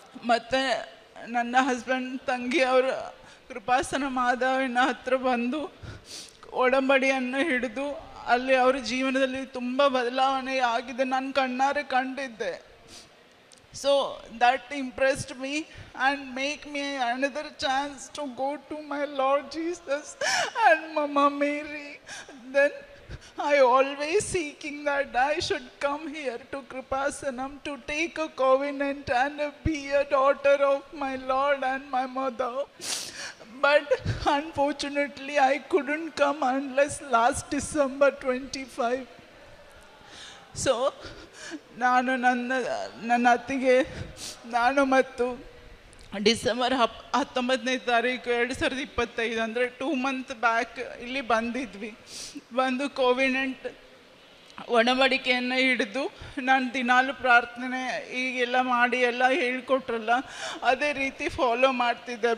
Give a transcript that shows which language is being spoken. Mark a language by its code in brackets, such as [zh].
[kn] ಮತ್ತು ನನ್ನ ಹಸ್ಬೆಂಡ್ ತಂಗಿ ಅವರು ಕೃಪಾಸನ ಮಾಧವನ ಹತ್ರ ಬಂದು ಒಡಂಬಡಿಯನ್ನು ಹಿಡಿದು ಅಲ್ಲಿ ಅವರ ಜೀವನದಲ್ಲಿ ತುಂಬ ಬದಲಾವಣೆ ಆಗಿದೆ, ನಾನು ಕಣ್ಣಾರೆ ಕಂಡಿದ್ದೆ. [en] So that impressed me and make me another chance to go to my Lord Jesus and mamma Mary. Then I always seeking that I should come here to Kripasanam to take a covenant and be a daughter of my Lord and my mother. But unfortunately I couldn't come unless last December 25. [kn] So ನಾನು ನನ್ನ ಅತ್ತಿಗೆ ನಾನು ಮತ್ತು December 19ನೇ ತಾರೀಕು 2025 ಅಂದರೆ [en] 2 month back [kn] ಇಲ್ಲಿ ಬಂದಿದ್ವಿ. ಬಂದು ಕೋವಿನೆಂಟ್ ಒಡಂಬಡಿಕೆಯನ್ನು ಹಿಡಿದು ನಾನು ದಿನಾಲು ಪ್ರಾರ್ಥನೆ ಈಗೆಲ್ಲ ಮಾಡಿ ಎಲ್ಲ ಹೇಳ್ಕೊಟ್ರಲ್ಲ ಅದೇ ರೀತಿ ಫಾಲೋ ಮಾಡ್ತಿದ್ದೆ.